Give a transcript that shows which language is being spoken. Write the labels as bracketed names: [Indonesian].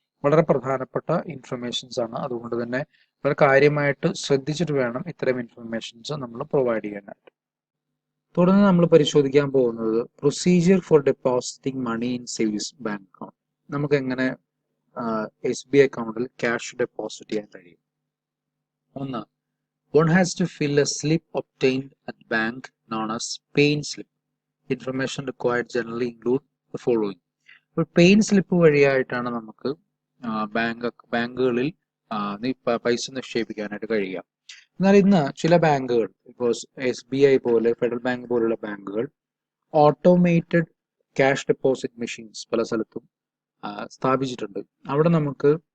[Malayalam] വളരെ പ്രധാനപ്പെട്ട ഇൻഫർമേഷൻസ് ആണ്. അതുകൊണ്ട് തന്നെ വളരെ കാര്യമായിട്ട് ശ്രദ്ധിച്ചിട്ട് വേണം ഇത്തരം ഇൻഫർമേഷൻസ് നമ്മൾ പ്രൊവൈഡ് ചെയ്യാനായിട്ട്. തുടർന്ന് നമ്മൾ പരിശോധിക്കാൻ പോകുന്നത് [English] Procedure for depositing money in savings bank account. [Malayalam] നമുക്ക് എങ്ങനെ SBI അക്കൗണ്ടിൽ ക്യാഷ് ഡെപ്പോസിറ്റ് ചെയ്യാൻ കഴിയും? [English] ഒന്ന്, one has to fill a slip obtained at bank known as pay-in slip. Information required generally include the following. [Malayalam] ഇപ്പോൾ pay-in slip വഴിയായിട്ടാണ് നമുക്ക് ബാങ്കുകളിൽ പൈസ നിക്ഷേപിക്കാനായിട്ട് കഴിയുക. എന്നാൽ ഇന്ന് ചില ബാങ്കുകൾ, ഇപ്പോൾ SBI പോലെ, ഫെഡറൽ ബാങ്ക് പോലുള്ള ബാങ്കുകൾ ഓട്ടോമേറ്റഡ് ക്യാഷ് ഡെപ്പോസിറ്റ് മെഷീൻസ് പല സ്ഥലത്തും സ്ഥാപിച്ചിട്ടുണ്ട്. അവിടെ നമുക്ക്